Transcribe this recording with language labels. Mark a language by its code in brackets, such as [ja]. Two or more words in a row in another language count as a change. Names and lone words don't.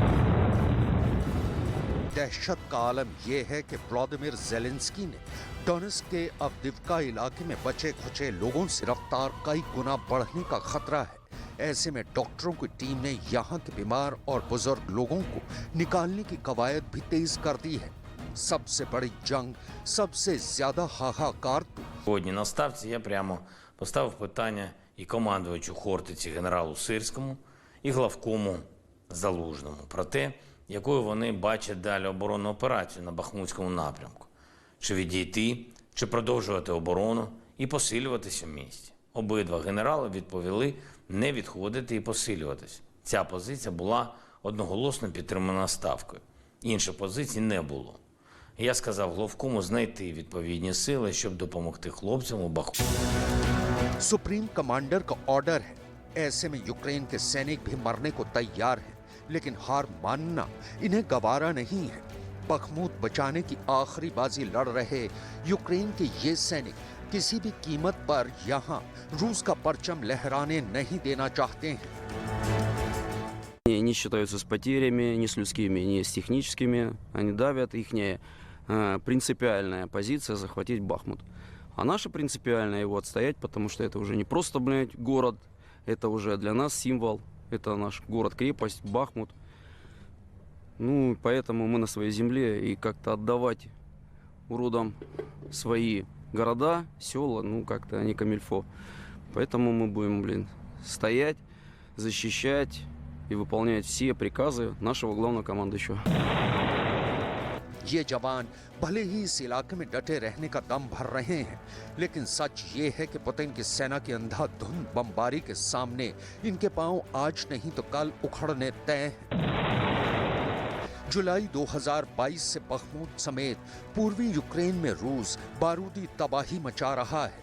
[hi] दहशत का आलम यह है कि व्लादिमीर जेलेंस्की ने डोनेट्स्क के अवदिव्का इलाके में बचे खुचे लोगों से रफ्तार कई गुना बढ़ने का खतरा है। ऐसे में डॉक्टरों की टीम ने यहाँ के बीमार और बुजुर्ग लोगों को निकालने की कवायद भी तेज कर दी है। सबसे बड़ी जंग, सबसे ज्यादा हाहाकार तो [uk] Сьогодні на ставці я прямо поставив питання і командувачу Хортиці генералу Сирському, і главкому Залужному про те, якою вони бачать далі оборонну операцію на Бахмутському напрямку. Чи відійти, чи продовжувати оборону і посилюватися в місті. Обидва генерали відповіли не відходити і посилюватися. Ця позиція була одноголосно підтримана Ставкою. Інших позицій не було. Я сказав главкому знайти відповідні сили, щоб допомогти хлопцям у Бахмуті. [hi] सुप्रीम कमांडर का ऑर्डर है। ऐसे में यूक्रेन के सैनिक भी मरने को तैयार हैं, लेकिन हार मानना इन्हें गवारा नहीं है। बखमूत बचाने की आखिरी बाजी लड़ रहे यूक्रेन के ये सैनिक किसी भी कीमत पर यहाँ रूस का परचम लहराने नहीं देना चाहते हैं। [ru] Не считаются с потерями, ни с людскими, ни с техническими. Они давят. Ихняя принципиальная позиция захватить Бахмут. А наша принципиальная его отстоять, потому что это уже не просто, город, это уже для нас символ. Это наш город-крепость, Бахмут. Ну, поэтому мы на своей земле, и как-то отдавать уродам свои города, села, ну, как-то не камильфо. Поэтому мы будем, стоять, защищать и выполнять все приказы нашего главного командующего. [hi] ये जवान भले ही इस इलाके में डटे रहने का दम भर रहे हैं, लेकिन सच ये है कि पुतिन की सेना की अंधाधुंध बमबारी के सामने इनके पांव आज नहीं तो कल उखड़ने तय हैं। जुलाई 2022 से बखमूत समेत पूर्वी यूक्रेन में रूस बारूदी तबाही मचा रहा है।